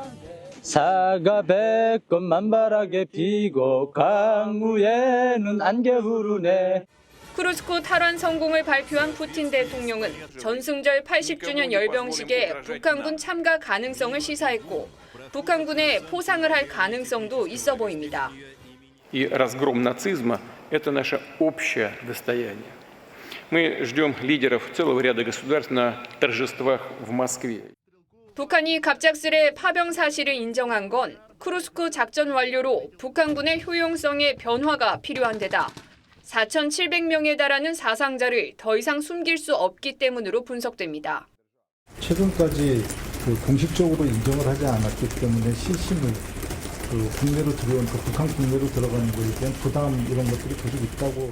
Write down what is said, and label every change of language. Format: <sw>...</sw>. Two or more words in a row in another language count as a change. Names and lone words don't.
<ko>사가 백건 만발하게 피고 강우에는 안개 흐르네. 쿠르스크 탈환 성공을 발표한 푸틴 대통령은 전승절 80주년 열병식에 북한군 참가 가능성을 시사했고 북한군에 포상을 할 가능성도 있어 보입니다.</ko> <ru>И разгром нацизма – это наше общее достояние. Мы ждем лидеров целого ряда государств на торжествах в Москве.</ru> <ko>북한이 갑작스레 파병 사실을 인정한 건 쿠르스크 작전 완료로 북한군의 효용성에 변화가 필요한 데다 4,700명에 달하는 사상자를 더 이상 숨길 수 없기 때문으로 분석됩니다. 최근까지 공식적으로 인정을 하지 않았기 때문에 시신을 국내로 들어온 북한 국내로 들어가는 거에 대한 부담 이런 것들이 계속 있다고.</ko>